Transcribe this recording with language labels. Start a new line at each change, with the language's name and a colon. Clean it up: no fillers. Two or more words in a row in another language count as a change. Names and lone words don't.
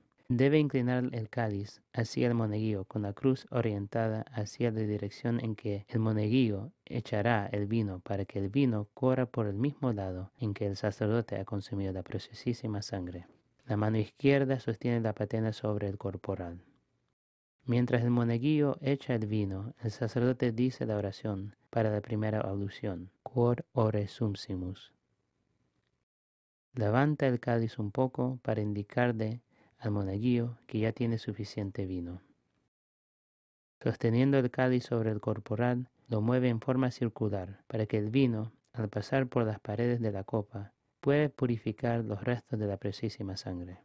Spanish: Debe inclinar el cáliz hacia el monaguillo con la cruz orientada hacia la dirección en que el monaguillo echará el vino para que el vino corra por el mismo lado en que el sacerdote ha consumido la preciosísima sangre. La mano izquierda sostiene la patena sobre el corporal. Mientras el monaguillo echa el vino, el sacerdote dice la oración para la primera ablución,
Latin: Quod ore sumpsimus.
Spanish: Levanta el cáliz un poco para indicarle al monaguillo que ya tiene suficiente vino. Sosteniendo el cáliz sobre el corporal, lo mueve en forma circular para que el vino, al pasar por las paredes de la copa, pueda purificar los restos de la preciosísima sangre.